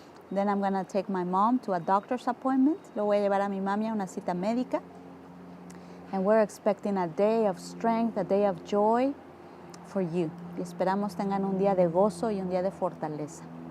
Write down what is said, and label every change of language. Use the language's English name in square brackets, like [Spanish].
[English] Then I'm going to take my mom to a doctor's appointment. [Spanish] Lo voy a llevar a mi mami a una cita médica. [English] And we're expecting a day of strength, a day of joy for you. [Spanish] Y esperamos tengan un día de gozo y un día de fortaleza.